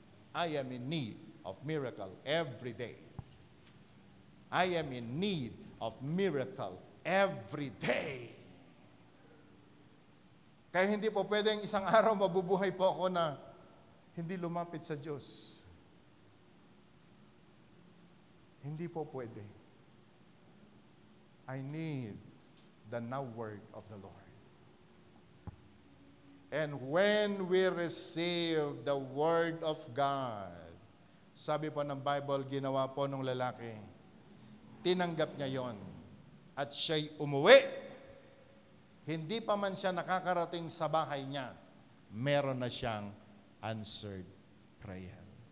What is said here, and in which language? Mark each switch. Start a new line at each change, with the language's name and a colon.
English: I am in need of miracle every day. I am in need of miracle every day.
Filipino: Kaya hindi po pwedeng isang araw mabubuhay po ako na hindi lumapit sa Diyos. Hindi po pwede.
English: I need the now word of the Lord. And when we receive the Word of God,
Filipino: sabi po ng Bible, ginawa po ng lalaki, tinanggap niya yon at siya'y umuwi. Hindi pa man siya nakakarating sa bahay niya, meron na siyang answered prayer.